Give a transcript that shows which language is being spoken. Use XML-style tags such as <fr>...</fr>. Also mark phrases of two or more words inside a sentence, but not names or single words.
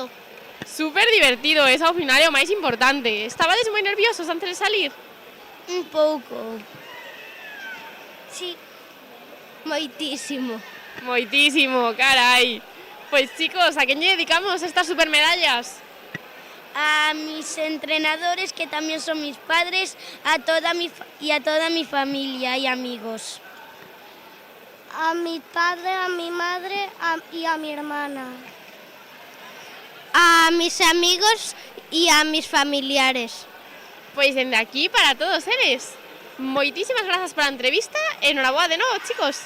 <gl>Super divertido, ese ao final é o máis importante. Estabades moi nerviosos antes de salir? Un pouco. Sí. Moitísimo. Moitísimo, carai. Pois chicos, a quen lle dedicamos estas supermedallas?</gl> <es>A mis entrenadores, que también son mis padres, a toda mi familia y amigos. A mi padre, a mi madre y a mi hermana. A mis amigos y a mis familiares.</es> <gl>Pois dende aquí para todos eles. Moitísimas grazas pola entrevista e enhoraboa de novo, chicos.</gl>